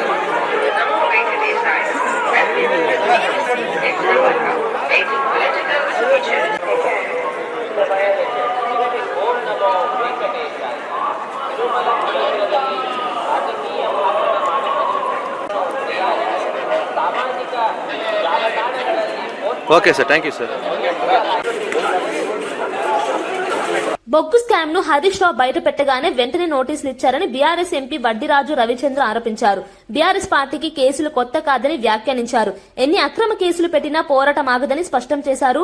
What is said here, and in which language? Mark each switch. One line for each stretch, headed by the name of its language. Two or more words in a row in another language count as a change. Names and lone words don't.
Kannada: ಓಂ ನಮೋ ವೆಂಕಟೇಶಾಯ. ತಿರುಮಲ ಕ್ಷೇತ್ರದಲ್ಲಿ ರಾಜಕೀಯ ಭಾಷಣ ಮಾಡುವುದು ಸಾಮಾಜಿಕ ಜಾಲತಾಣಗಳಲ್ಲಿ.
English: Okay sir, thank you sir.
Telugu: బొగ్గు స్కామ్ ను హరీష్ రావు బయట పెట్టగానే వెంటనే నోటీసులు ఇచ్చారని బీఆర్ఎస్ ఎంపీ వడ్డిరాజు రవిచంద్ర ఆరోపించారు. బీఆర్ఎస్ పార్టీకి కేసులు కొత్త కాదని వ్యాఖ్యానించారు. ఎన్ని అక్రమ కేసులు పెట్టినా పోరాటం ఆగదని స్పష్టం చేశారు.